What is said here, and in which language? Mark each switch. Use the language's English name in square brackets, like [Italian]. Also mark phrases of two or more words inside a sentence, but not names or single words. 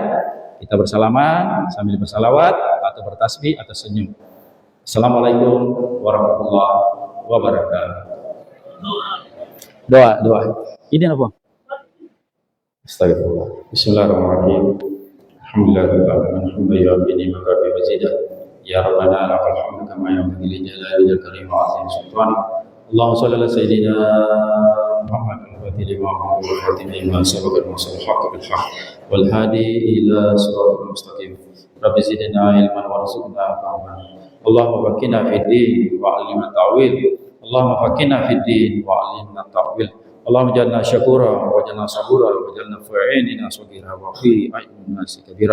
[Indonesian] Kita bersalaman sambil bersalawat atau bertasbih atau senyum. [Arabic] السلام عليكم ورحمة الله وبركاته. [Indonesian] Doa. Ini apa? Astagfirullah. [Arabic] بسم الله الرحمن الرحيم. الحمد لله. يا ربنا لك الحمد كما ينبغي لجلال وجهك وعظيم سلطانك. اللهم صل على سيدنا محمد الفاتح لما وخاتم لما سبق المرسل حق بالحق والهادي إلى صراط المستقيم. ربي زدنا علما وارزقنا فهما اللهم فقهنا في الدين وعلمنا تأويل. اللهم فقهنا في الدين وعلمنا تأويل. اللهم اجعلنا شكورا واجعلنا صبورا واجعلنا في أعيننا صغيرا وفي أعين الناس كبيرا.